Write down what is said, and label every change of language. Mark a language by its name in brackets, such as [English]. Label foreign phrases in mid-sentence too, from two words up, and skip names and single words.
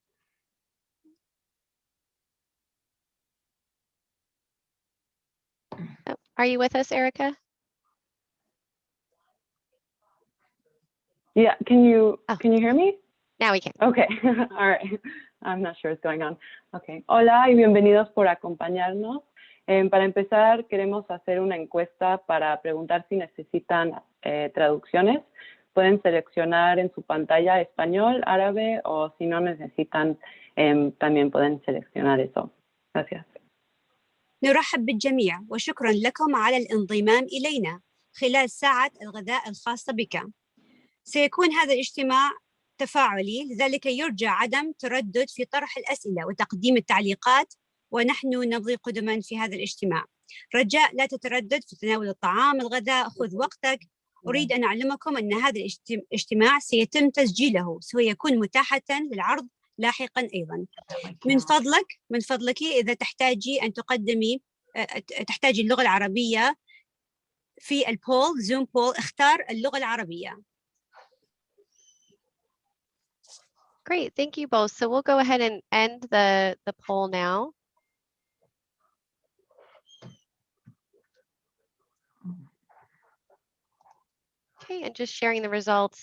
[English] Oh, are you with us, Erica? Yeah, can you hear me? Now we can. Okay, all right. I'm not sure what's going on. Okay. [Spanish] Hola y bienvenidos por acompañarnos. Para empezar, queremos hacer una encuesta para preguntar si necesitan traducciones. Pueden seleccionar en su pantalla español, árabe o si no necesitan, también pueden seleccionar eso. Gracias. [Arabic] نرحب بالجميع وشكرا لكم على الانضمام إلينا خلال ساعة الغداء الخاصة بك. سيكون هذا الاجتماع تفاعلي، لذلك يرجى عدم تردد في طرح الأسئلة وتقديم التعليقات، ونحن نمضي قدما في هذا الاجتماع. رجاء لا تتردد في تناول الطعام، الغداء، خذ وقتك. أريد أن أعلمكم أن هذا الاجتماع سيتم تسجيله، سيكون متاحة للعرض لاحقا أيضا. من فضلك إذا تحتاجي أن تحتاجي اللغة العربية في البول، [English] Zoom poll, [Arabic] اختار اللغة العربية. [English] Great, thank you both. So we'll go ahead and end the poll now. Okay, and just sharing the results.